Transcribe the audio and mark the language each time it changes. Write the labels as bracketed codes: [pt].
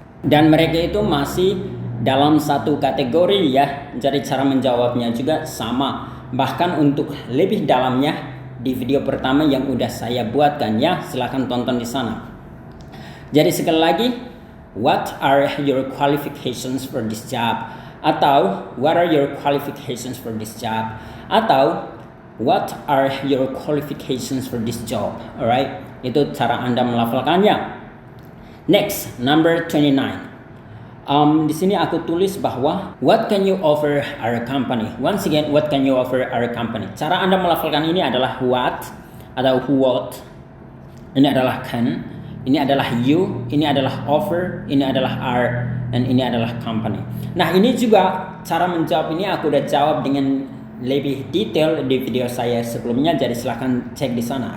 [id] Dan mereka itu masih dalam satu kategori ya. Jadi cara menjawabnya juga sama. Bahkan untuk lebih dalamnya di video pertama yang udah saya buatkan ya. Silahkan tonton di sana. Jadi sekali lagi, [en] what are your qualifications for this job? Atau what are your qualifications for this job? Atau what are your qualifications for this job? [id] Alright, itu cara Anda melafalkannya. [en] Next, number 29. [id] Di sini aku tulis bahwa [en] what can you offer our company? Once again, what can you offer our company? [id] Cara Anda melafalkan ini adalah what atau what. Ini adalah can, ini adalah you, ini adalah offer, ini adalah our, dan ini adalah company. Nah, ini juga cara menjawab ini aku udah jawab dengan lebih detail di video saya sebelumnya, jadi silahkan cek di sana.